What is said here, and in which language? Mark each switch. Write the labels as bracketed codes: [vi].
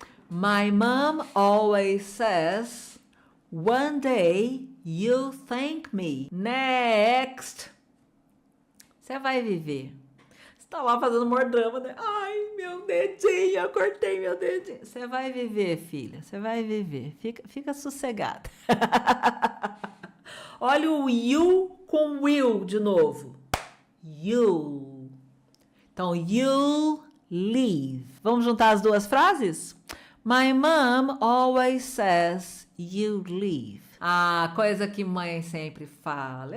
[en] My mom always says, one day you'll thank me. [pt] Next. Você vai viver. Você tá lá fazendo mordrama, né? Ai, meu dedinho, eu cortei meu dedinho. Você vai viver, filha. Você vai viver. Fica sossegada. Olha o you com will de novo. [en] You. Então, you'll leave. [pt] Vamos juntar as duas frases? [en] My mom always says you leave. [pt] Ah, coisa que mãe sempre fala.